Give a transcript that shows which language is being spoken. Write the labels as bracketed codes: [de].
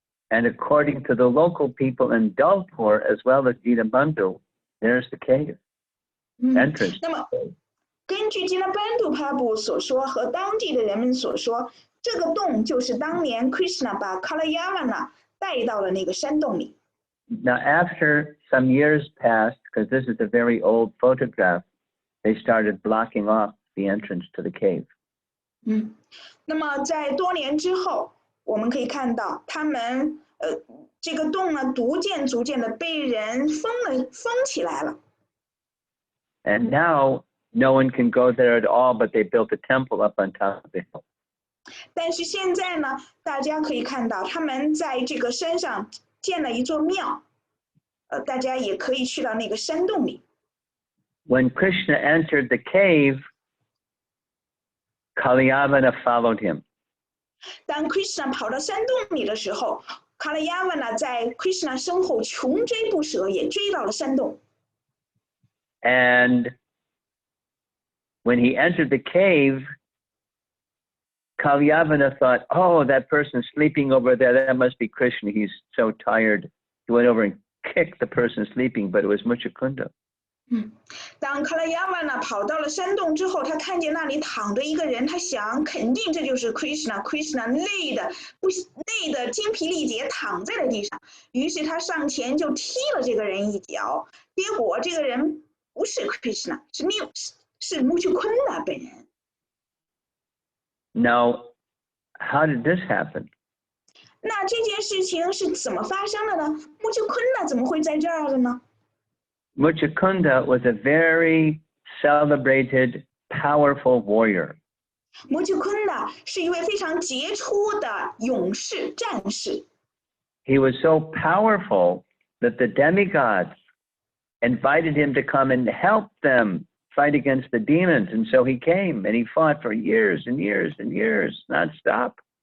[en] And according to the local people in Dalpur, as well as Dinabandhu, there's the cave entrance. [zh] 那么，根据 Dinabandhu Prabhu 所说和当地的人们所说，这个洞就是当年 Krishna 把卡拉亚瓦呢带到了那个山洞里。 [en] Now, after some years passed, because this is a very old photograph, they started blocking off the entrance to the cave. [zh] 那么在多年之后，我们可以看到他们这个洞呢，逐渐的被人封起来了。 [en] And now no one can go there at all, but they built a temple up on top of the hill. [zh] 但是现在呢，大家可以看到他们在这个山上建了一座庙，大家也可以去到那个山洞里。 [en] When Krishna entered the cave, Kalyavana followed him. [zh] 当 Krishna 跑到山洞里的时候，卡拉亚瓦呢在 Krishna 身后穷追不舍，也追到了山洞。 [en] And when he entered the cave, Kalyavana thought, oh, that person sleeping over there, that must be Krishna. He's so tired. He went over and kicked the person sleeping, but it was Mucukunda. [zh] 当卡拉亚瓦呢跑到了山洞之后，他看见那里躺着一个人，他想肯定这就是 Krishna。Krishna 累得精疲力竭，躺在了地上。于是他上前就踢了这个人一脚，结果这个人不是 Krishna， 是 Mucukunda 本人。 [en] Now, how did this happen? [zh] 那这件事情是怎么发生的呢？Mucukunda 怎么会在这儿了呢？ [en] Mucukunda was a very celebrated, powerful warrior. [zh] Mucukunda 是一位非常杰出的勇士、战士。 [en] He was so powerful that the demigods invited him to come and help them fight against the demons. And so he came and he fought for years and years and years, nonstop.